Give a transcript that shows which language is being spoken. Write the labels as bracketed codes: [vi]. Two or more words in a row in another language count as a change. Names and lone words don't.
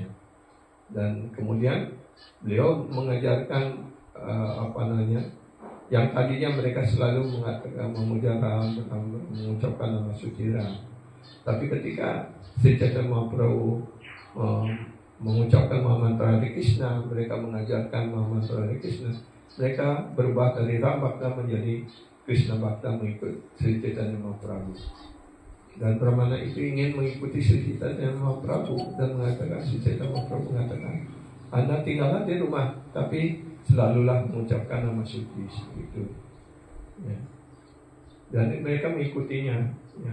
[id] Dan kemudian beliau mengajarkan yang tadinya mereka selalu mengatakan memuja Ram, mengucapkan nama suci Ram. Tapi ketika Sri Chaitanya Mahaprabhu mengucapkan Mahamantra Hare Krishna, mereka mengajarkan Mahamantra Hare Krishna, mereka berubah dari Ram Bhakta menjadi Krishna Bhakta mengikut Sri Chaitanya Mahaprabhu. Dan Brahmana itu ingin mengikuti Sri Chaitanya Mahaprabhu dan mengatakan, Sri Chaitanya Mahaprabhu mengatakan, Anda tinggallah di rumah, tapi selalulah mengucapkan nama suci itu. Ya. Dan mereka mengikutinya, ya.